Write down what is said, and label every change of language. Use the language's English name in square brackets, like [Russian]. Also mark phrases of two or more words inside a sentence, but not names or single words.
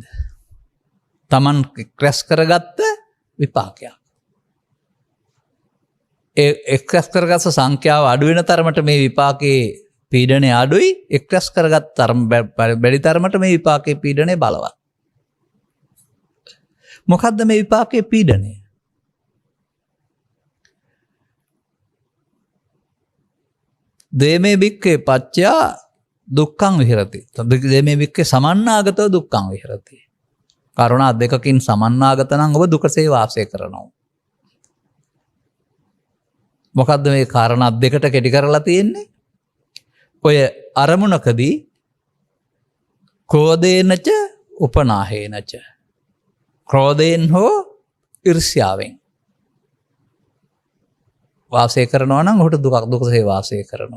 [Sinhala] Taman ක්‍රැස් කරගත්ත විපාකයක්. එක්රැස් කරගත්ත සංඛ්‍යාව අඩු වෙන තරමට මේ විපාකයේ පීඩනය අඩුයි, එක්රැස් කරගත් බැරි තරමට මේ විපාකයේ පීඩනය බලවත්. මොකද්ද මේ විපාකයේ පීඩනය? [Pali] දේමේ බික්කේ පච්චයා දුක්ඛං විහෙරති. දේමේ බික්කේ සමන්නාගතව දුක්ඛං විහෙරති. [Sinhala] කරුණා දෙකකින් සමන්නාගත නම් ඔබ දුකසේ වාසය කරනවා. මොකද්ද මේ කාරණා දෙකට කෙටි කරලා තියෙන්නේ? ඔය අරමුණකදී [Pali] ක්‍රෝධේනච උපනාහේනච, [Sinhala] ක්‍රෝධයෙන් හෝ ඊර්ෂ්‍යාවෙන් වාසය කරනවා නම් ඔහුට දුකසේ වාසය කරනවා.